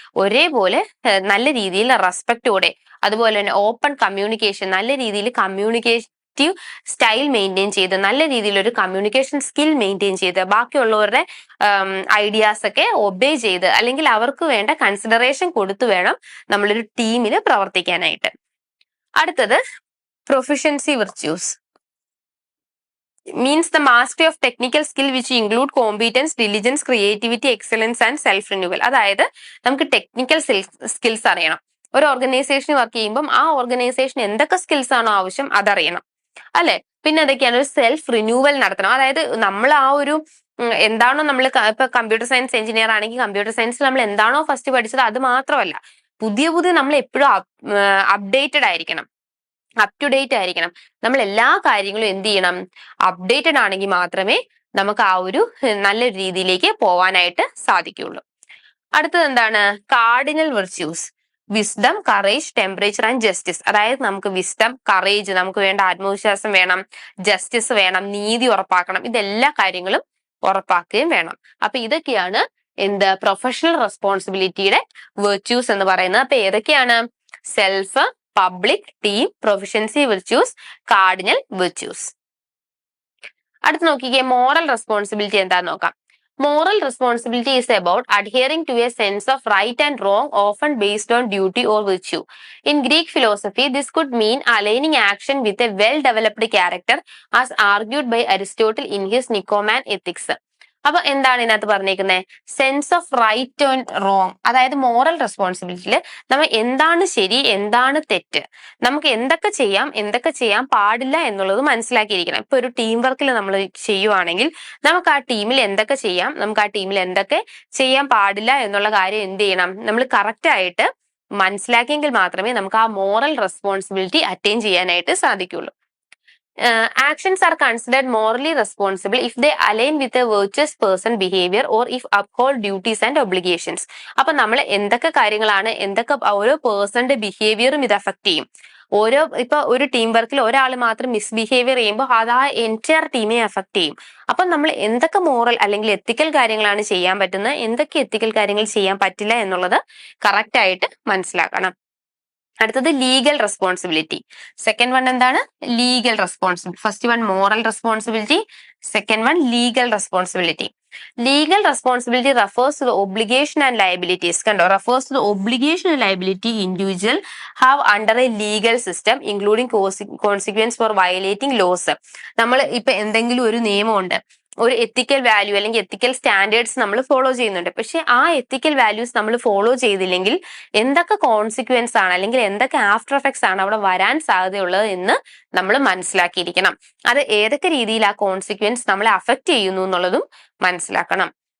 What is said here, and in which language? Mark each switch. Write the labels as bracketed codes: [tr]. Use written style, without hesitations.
[ml] ഒരേപോലെ നല്ല രീതിയിൽ റെസ്പെക്റ്റോടെ, അതുപോലെ തന്നെ ഓപ്പൺ കമ്മ്യൂണിക്കേഷൻ, നല്ല രീതിയിൽ കമ്മ്യൂണിക്കേറ്റീവ് സ്റ്റൈൽ മെയിൻറ്റെയിൻ ചെയ്ത്, നല്ല രീതിയിൽ ഒരു കമ്മ്യൂണിക്കേഷൻ സ്കിൽ മെയിൻറ്റെയിൻ ചെയ്ത്, ബാക്കിയുള്ളവരുടെ ഐഡിയാസ് ഒക്കെ ഒബേ ചെയ്ത്, അല്ലെങ്കിൽ അവർക്ക് വേണ്ട കൺസിഡറേഷൻ കൊടുത്തു വേണം നമ്മളൊരു ടീമിൽ പ്രവർത്തിക്കാനായിട്ട്. അടുത്തത് [en] Proficiency virtues means the mastery of technical skill which include competence, diligence, creativity, excellence and self renewal. [ml] അതായത് നമുക്ക് ടെക്നിക്കൽ സ്കിൽസ് അറിയണം. ഒരു ഓർഗനൈസേഷൻ വർക്ക് ചെയ്യുമ്പം ആ ഓർഗനൈസേഷൻ എന്തൊക്കെ സ്കിൽസ് ആണോ ആവശ്യം അതറിയണം, അല്ലെ? പിന്നെ അതൊക്കെയാണ് ഒരു സെൽഫ് റിന്യൂവൽ നടത്തണം. അതായത് നമ്മൾ ആ ഒരു എന്താണോ നമ്മൾ ഇപ്പൊ കമ്പ്യൂട്ടർ സയൻസ് എഞ്ചിനീയർ ആണെങ്കിൽ കമ്പ്യൂട്ടർ സയൻസിൽ നമ്മൾ എന്താണോ ഫസ്റ്റ് പഠിച്ചത് അത് മാത്രമല്ല, പുതിയ നമ്മൾ എപ്പോഴും അപ്ഡേറ്റഡ് ആയിരിക്കണം, അപ് ടു ഡേറ്റ് ആയിരിക്കണം. നമ്മൾ എല്ലാ കാര്യങ്ങളും എന്ത് ചെയ്യണം? അപ്ഡേറ്റഡ് ആണെങ്കിൽ മാത്രമേ നമുക്ക് ആ ഒരു നല്ല രീതിയിലേക്ക് പോവാനായിട്ട് സാധിക്കുള്ളൂ. അടുത്തത് എന്താണ്? [en] Cardinal virtues wisdom, courage, temperature and justice. [ml] അതായത് നമുക്ക് വിസ്ഡം, കറേജ്, നമുക്ക് വേണ്ട ആത്മവിശ്വാസം വേണം, ജസ്റ്റിസ് വേണം, നീതി ഉറപ്പാക്കണം. ഇതെല്ലാ കാര്യങ്ങളും ഉറപ്പാക്കുകയും വേണം. അപ്പൊ ഇതൊക്കെയാണ് എന്ത് പ്രൊഫഷണൽ റെസ്പോൺസിബിലിറ്റിയുടെ വിർച്യൂസ് എന്ന് പറയുന്നത്. അപ്പൊ ഏതൊക്കെയാണ്? [en] Self, public, team, proficiency virtues, cardinal virtues. [ml] അടുത്ത് നോക്കിക്കേ, മോറൽ റെസ്പോൺസിബിലിറ്റി എന്താന്ന് നോക്കാം. [en] Moral responsibility is about adhering to a sense of right and wrong, often based on duty or virtue. In Greek philosophy, this could mean aligning action with a well-developed character, as argued by Aristotle in his Nicomachean Ethics. [ml] അപ്പൊ എന്താണ് ഇതിനകത്ത് പറഞ്ഞേക്കുന്നത്? [en] Sense of right and wrong. [ml] അതായത് moral റെസ്പോൺസിബിലിറ്റിയിൽ നമ്മൾ എന്താണ് ശരി, എന്താണ് തെറ്റ്, നമുക്ക് എന്തൊക്കെ ചെയ്യാം, എന്തൊക്കെ ചെയ്യാൻ പാടില്ല എന്നുള്ളത് മനസ്സിലാക്കിയിരിക്കണം. ഇപ്പൊ ഒരു ടീം വർക്കിൽ നമ്മൾ ചെയ്യുവാണെങ്കിൽ നമുക്ക് ആ ടീമിൽ എന്തൊക്കെ ചെയ്യാം, നമുക്ക് ആ ടീമിൽ എന്തൊക്കെ ചെയ്യാൻ പാടില്ല എന്നുള്ള കാര്യം എന്ത് ചെയ്യണം? നമ്മൾ കറക്റ്റ് ആയിട്ട് മനസ്സിലാക്കിയെങ്കിൽ മാത്രമേ നമുക്ക് ആ മോറൽ റെസ്പോൺസിബിലിറ്റി അറ്റൈൻ ചെയ്യാനായിട്ട് സാധിക്കുള്ളൂ. [en] Actions are considered morally responsible if they align with a virtuous person behavior or if uphold duties and obligations. [ml] അപ്പൊ നമ്മൾ എന്തൊക്കെ കാര്യങ്ങളാണ്, എന്തൊക്കെ ഓരോ പേഴ്സന്റെ ബിഹേവിയറും ഇത് അഫക്ട് ചെയ്യും. ഇപ്പൊ ഒരു ടീം വർക്കിൽ ഒരാൾ മാത്രം മിസ്ബിഹേവിയർ ചെയ്യുമ്പോൾ അത് ആ എൻറ്റയർ ടീമിനെ അഫക്ട് ചെയ്യും. അപ്പൊ നമ്മൾ എന്തൊക്കെ മോറൽ അല്ലെങ്കിൽ എത്തിക്കൽ കാര്യങ്ങളാണ് ചെയ്യാൻ പറ്റുന്നത്, എന്തൊക്കെ എത്തിക്കൽ കാര്യങ്ങൾ ചെയ്യാൻ പറ്റില്ല എന്നുള്ളത് കറക്റ്റ് ആയിട്ട് മനസ്സിലാക്കണം. അടുത്തത് [en] Legal responsibility. Second one [ml] എന്താണ്? [en] Legal responsibility. First one moral responsibility, second one legal responsibility. Legal responsibility refers to the obligation and liabilities. [ml] കണ്ടോ? [en] refers to the obligation and liability individual have under a legal system, including consequence for violating laws. [ml] നമ്മൾ ഇപ്പൊ എന്തെങ്കിലും ഒരു നിയമമുണ്ട്, ഒരു എത്തിക്കൽ value അല്ലെങ്കിൽ എത്തിക്കൽ standards നമ്മൾ follow ചെയ്യുന്നുണ്ട്. പക്ഷെ ആ എത്തിക്കൽ വാല്യൂസ് നമ്മൾ ഫോളോ ചെയ്തില്ലെങ്കിൽ എന്തൊക്കെ കോൺസിക്വൻസ് ആണ് അല്ലെങ്കിൽ എന്തൊക്കെ ആഫ്റ്റർ എഫക്ട്സ് ആണ് അവിടെ വരാൻ സാധ്യതയുള്ളത് എന്ന് നമ്മൾ മനസ്സിലാക്കിയിരിക്കണം. അത് ഏതൊക്കെ രീതിയിൽ ആ കോൺസിക്വൻസ് നമ്മളെ അഫക്ട് ചെയ്യുന്നു എന്നുള്ളതും മനസ്സിലാക്കണം.